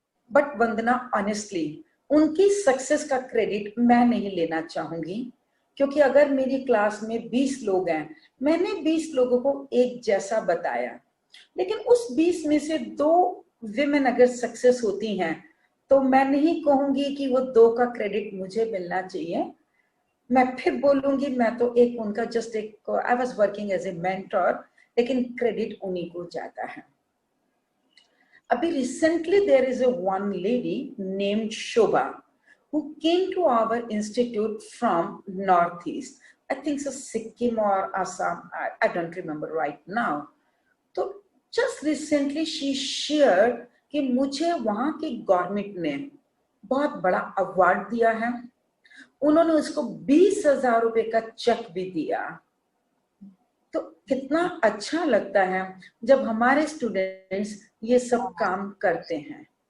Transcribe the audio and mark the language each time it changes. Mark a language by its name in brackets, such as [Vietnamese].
[Hindi] But Vandana, honestly उनकी success का credit मैं नहीं लेना चाहूंगी, क्योंकि अगर मेरी क्लास में 20 लोग हैं, मैंने 20 लोगों को एक जैसा बताया, लेकिन उस 20 में से 2 विमेन अगर सक्सेस होती हैं, तो मैं नहीं कहूंगी कि वो 2 का क्रेडिट मुझे मिलना चाहिए। मैं फिर बोलूंगी, मैं तो एक उनका जस्ट एक [English] I was working as a mentor, [Hindi] लेकिन क्रेडिट उन्हीं को जाता है। अभी [English] Recently there is a one lady named Shobha who came to our institute from northeast, I think so Sikkim or Assam, I don't remember right now. [Hindi] तो [English] just recently she share [Hindi] कि मुझे वहां की गवर्नमेंट ने बहुत बड़ा award दिया है, उन्होंने उसको 20,000 रुपए का चेक भी दिया। तो कितना अच्छा लगता है जब हमारे स्टूडेंट्स ये सब काम करते हैं।